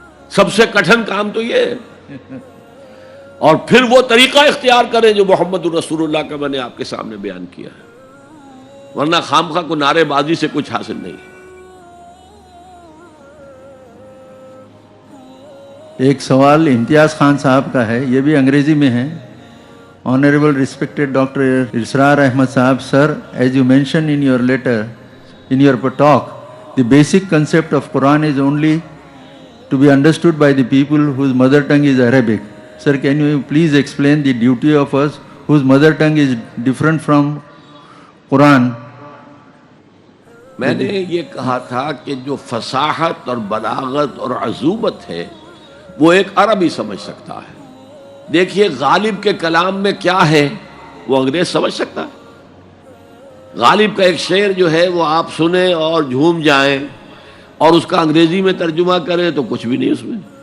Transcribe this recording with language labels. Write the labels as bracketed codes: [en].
[ur] سب سے کٹھن کام تو یہ ہے، اور پھر وہ طریقہ اختیار کریں جو محمد رسول اللہ کا میں نے آپ کے سامنے بیان کیا ہے. ورنہ خامخواہ کو نعرے بازی سے کچھ حاصل نہیں. ایک سوال امتیاز خان صاحب کا ہے، یہ بھی انگریزی میں ہے. [en] Honorable respected Dr. Israr Ahmad Sahab, sir, as you mentioned in your letter, in your talk, the basic concept of Quran is only to be understood by the people whose mother tongue is Arabic. Sir, can you please explain the duty of us whose mother tongue is different from Quran? [ur] میں نے یہ کہا تھا کہ جو فصاحت اور بلاغت اور عذوبت ہے وہ ایک عربی سمجھ سکتا ہے. دیکھیے غالب کے کلام میں کیا ہے وہ انگریز سمجھ سکتا ہے. غالب کا ایک شعر جو ہے وہ آپ سنیں اور جھوم جائیں، اور اس کا انگریزی میں ترجمہ کریں تو کچھ بھی نہیں اس میں.